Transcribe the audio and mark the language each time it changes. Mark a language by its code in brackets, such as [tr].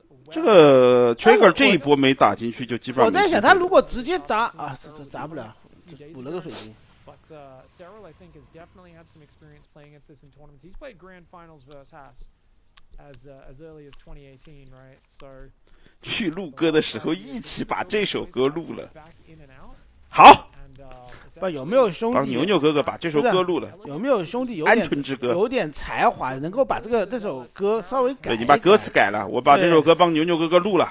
[zh] 这个 Trigger 这一波没打进去，就基本上。我在想，他如果直接砸啊，这砸不了，补了个水晶。 [en] Cyril, I think, has definitely had some experience playing against this in tournaments. He's played grand finals versus Haas as early as 2018, right? So [zh] 去录歌的时候一起把这首歌录了。好，不有没有兄弟？帮牛牛哥哥把这首歌录了。有没有兄弟有鹌鹑之歌？有点才华，能够把这首歌稍微改。对你把歌词改了，我把这首歌帮牛牛哥哥录了。